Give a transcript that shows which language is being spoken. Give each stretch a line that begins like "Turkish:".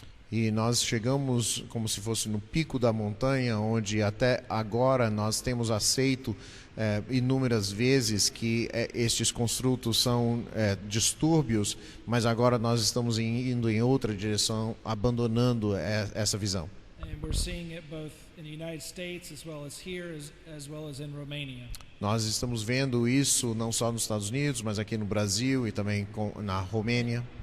Portuguese: E nós chegamos como se fosse no pico da montanha, onde até agora nós temos aceito inúmeras vezes que estes construtos são distúrbios, mas agora nós estamos indo em outra direção, abandonando essa visão.
English: And we're seeing it both in the United States as well as here, as well as in Romania.
Portuguese: Nós estamos vendo isso não só nos Estados Unidos, mas aqui no Brasil e também na Romênia